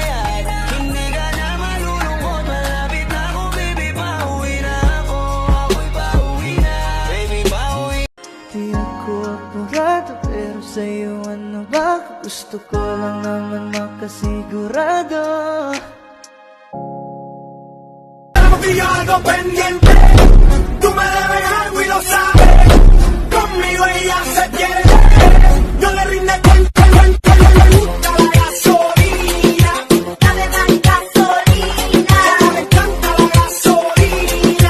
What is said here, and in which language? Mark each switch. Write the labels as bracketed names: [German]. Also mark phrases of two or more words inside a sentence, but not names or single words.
[Filipino] Hindi ka na malulungkot, malapit na ako, baby, pauwi na ako. Ako'y pauwi na, baby, pauwi. Di ako apurado, pero sa'yo ano ba? Gusto ko lang naman makasigurado. [Spanish] Y algo pendiente, tú me debes algo y lo sabes. Conmigo ella se quiere, no le rinde cuenta, le gusta la gasolina. Dame más gasolina. Me encanta la gasolina.